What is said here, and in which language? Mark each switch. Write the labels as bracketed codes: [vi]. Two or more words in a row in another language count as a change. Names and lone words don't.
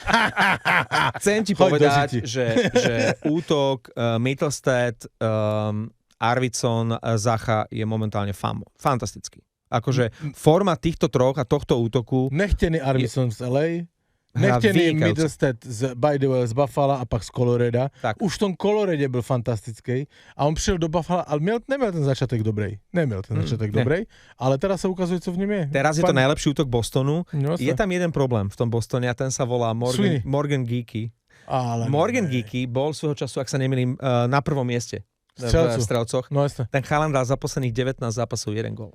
[sk] Chcem ti povedať, že útok Mittelstadt, Arvidsson, Zacha je momentálne fantastický. Akože forma týchto troch a tohto útoku... Nechtený Arvidsson z LA, nechtený Mittelstadt [en] by the way, [cs] z Buffalo a pak z Coloreda. Tak. Už v tom Colorede byl fantastický a on přišel do Buffalo, ale neměl ten začiatek dobrej. Neměl ten začiatek dobrej, ale [sk] teraz sa ukazuje, [cs] co v ňom je. [sk] Teraz je to najlepší útok Bostonu. No, je tam jeden problém v tom Bostone a ten sa volá Morgan Geeky. Morgan Geeky bol svojho času, ak sa nemýlim, na prvom mieste v strelcoch. No, ten chalan dal za posledných 19 zápasov 1 gól.